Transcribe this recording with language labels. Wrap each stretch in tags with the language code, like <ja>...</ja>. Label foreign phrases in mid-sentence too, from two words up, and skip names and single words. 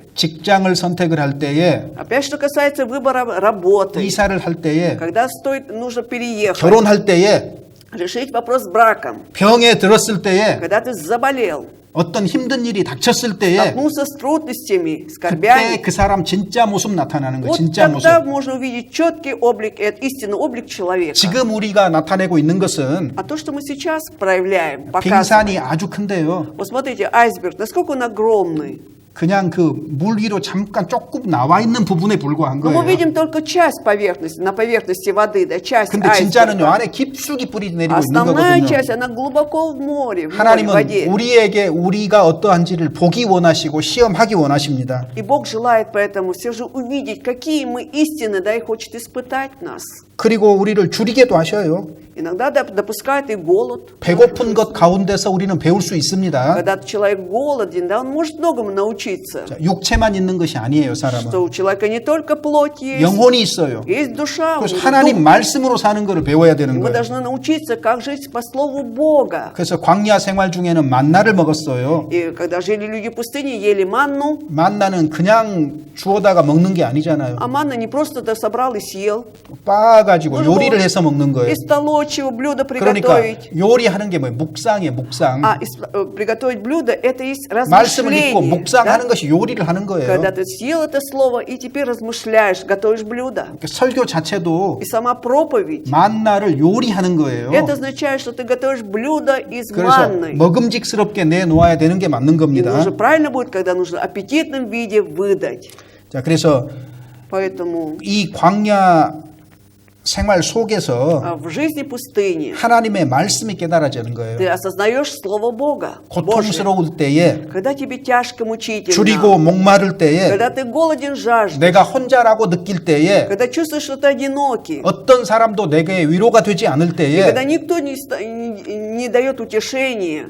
<ko>직장을 선택을 할 때에,</ko> <ru>Опять, что касается выбора работы,</ru> <ko>이사를 할 때에,</ko> <ru>когда нужно переехать,</ru> <ko>결혼할 때에,</ko> <ru>решить вопрос с браком,</ru> <ko>병에 들었을 때에</ko> <ru>когда ты заболел,</ru> <ko>어떤 힘든 일이 닥쳤을 때에</ko> <ru>столкнулся с трудностями,</ru> <ko>그때</ko> <ru>скорбями,</ru> <ko>그 사람 진짜 모습 나타나는 거예요.</ko> <ru>вот</ru> <ko>진짜 모습.</ko> <ru>тогда можно увидеть четкий облик, истинный облик человека.</ru> <ko>지금 우리가 나타내고 있는 것은</ko> <ru>А то, что мы сейчас проявляем,</ru> <ko>빙산이</ko> <ru>показываем.</ru> <ko>아주 큰데요.</ko> <ru>Вот смотрите, айсберг, насколько он огромный.</ru> <ko>그냥 그 물 위로 잠깐 조금 나와 있는 부분에 불과한</ko> <ru>Но мы</ru> <ko>거예요.</ko> <ru>видим только часть поверхности, на поверхности воды, да, часть</ru> <ko>근데 진짜는요</ko> <ru>айсберга.</ru> <ko>안에 깊숙이 뿌리 내리고 있는</ko> <ru>Основная</ru> <ko>거거든요.</ko> <ru>часть, она глубоко в море, в море, в</ru> <ko>하나님은</ko> <ru>воде.</ru> <ko>우리에게 우리가 어떠한지를 보기 원하시고 시험하기 원하십니다.</ko> <ru>И Бог желает поэтому все же увидеть, какие мы истины, да, и хочет испытать нас.</ru> <ko>그리고 우리를 줄이게도 하셔요.</ko> <ru>Иногда допускает и голод.</ru> <ko>배고픈 것 가운데서 우리는 배울 수 있습니다.</ko> <ru>Когда человек голоден, да, он может многому научиться.</ru> <ko>자, 육체만 있는 것이 아니에요, 사람은.</ko> <ru>Что у человека не только плоть есть,</ru> <ko>영혼이 있어요.</ko> <ru>есть душа. у</ru> <ko>그래서</ko> <ru>него</ru> <ko>하나님</ko> <ru>дух.</ru> <ko>말씀으로 사는 것을 배워야</ko> <ru>И</ru> <ko>되는</ko> <ru>мы</ru> <ko>거예요.</ko> <ru>должны научиться, как жить по слову Бога.</ru> <ko>그래서 광야 생활 중에는 만나를 먹었어요.</ko> <ru>И когда жили люди в пустыне, ели манну,</ru> <ko>만나는 그냥 주워다가 먹는 게 아니잖아요.</ko> <ru>а манна не просто ты собрал и съел.</ru> <ko>빻아가지고 요리를 해서 먹는 거예요.</ko> <ru>Из толочего блюда</ru> <ko>그러니까</ko> <ru>приготовить.</ru> <ko>요리하는 게 뭐예요? 묵상이에요, 묵상.</ko> <ru>Приготовить блюдо, это есть</ru> <ko>말씀을 읽고</ko> <ru>размышление.</ru> <ko>묵상하는</ko> <ru>да?</ru> <ko>것이 요리를 하는 거예요.</ko> <ru>Когда ты съел это слово и теперь размышляешь, готовишь блюдо.</ru> <ko>그러니까 설교 자체도</ko> <ru>И сама проповедь,</ru> <ko>만나를 요리하는 거예요.</ko> <ru>это означает, что ты готовишь блюдо из</ru> <ko>그래서</ko> <ru>манны.</ru> <ko>먹음직스럽게 내놓아야 되는 게 맞는</ko> <ru>И</ru> <ko>겁니다.</ko> <ru>нужно правильно будет, когда нужно в аппетитном виде выдать.</ru> <ko>자, 그래서</ko> <ru>Поэтому</ru> <ko>이 광야 생활 속에서</ko> <ru>в жизни пустыни</ru> <ko>하나님의 말씀이 깨달아지는</ko> <ru>ты</ru> <ko>거예요.</ko> <ru>осознаешь Слово Бога. Божье.</ru> <ko>고통스러울 때에,</ko> <ru>Когда тебе тяжко, мучительно.</ru> <ko>줄이고 목마를 때에,</ko> <ru>Когда ты голоден, жаждешь.</ru> <ko>내가 혼자라고 느낄 때에,</ko> <ru>Когда чувствуешь, что ты одинокий.</ru> <ko>어떤 사람도 내게 위로가 되지 않을</ko> <ru>И когда</ru> <ko>때에,</ko> <ru>никто не дает утешения.</ru>